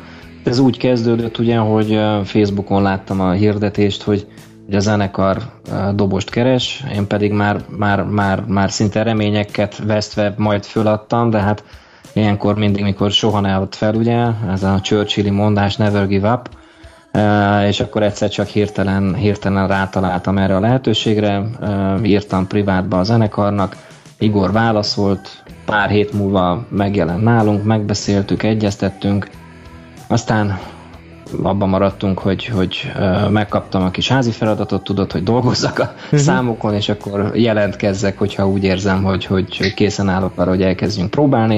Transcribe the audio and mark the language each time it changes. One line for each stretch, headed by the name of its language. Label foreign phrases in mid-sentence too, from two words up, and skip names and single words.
Hungarian: Ez úgy kezdődött ugye, hogy Facebookon láttam a hirdetést, hogy a zenekar dobost keres, én pedig már szinte reményeket vesztve majd föladtam, de hát ilyenkor mindig, mikor soha ne állt fel, ugye, ez a Churchilli mondás,
English: never give up,
Hungarian: és akkor egyszer csak hirtelen rátaláltam erre a lehetőségre, írtam privátba a zenekarnak, Igor válaszolt, pár hét múlva megjelent nálunk, megbeszéltük, egyeztettünk, aztán abban maradtunk, hogy megkaptam a kis házi feladatot, tudod, hogy dolgozzak a számokon, és akkor jelentkezzek, hogyha úgy érzem, hogy készen állok arra, hogy elkezdjünk próbálni.